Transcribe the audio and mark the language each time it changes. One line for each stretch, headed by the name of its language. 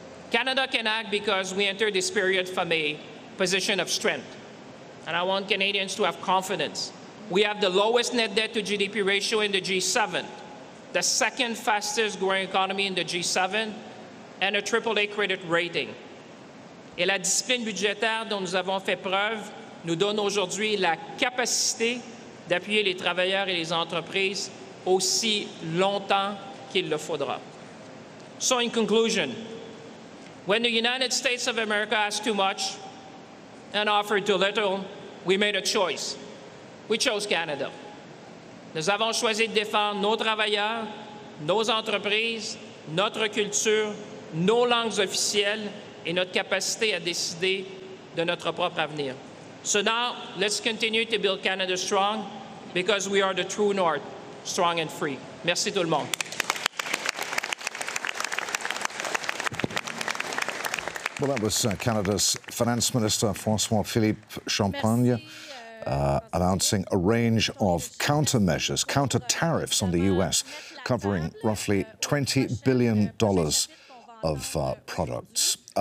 English: Canada can act because we enter this period from a position of strength. And I want Canadians to have confidence. We have the lowest net debt to GDP ratio in the G7, the second fastest growing economy in the G7, and a AAA credit rating.
French: Et la discipline budgétaire dont nous avons fait preuve nous donne aujourd'hui la capacité d'appuyer les travailleurs et les entreprises aussi longtemps qu'il le faudra.
English: So in conclusion, when the United States of America asked too much and offered too little, we made a choice. We chose Canada.
French: Nous avons choisi de défendre nos travailleurs, nos entreprises, notre culture, nos langues officielles et notre capacité à décider de notre propre avenir.
English: So now, let's continue to build Canada strong because we are the true North, strong and free.
French: Merci tout le monde.
English: Well, that was Canada's Finance Minister, François-Philippe Champagne, announcing a range of countermeasures, counter-tariffs on the U.S., covering roughly $20 billion of products.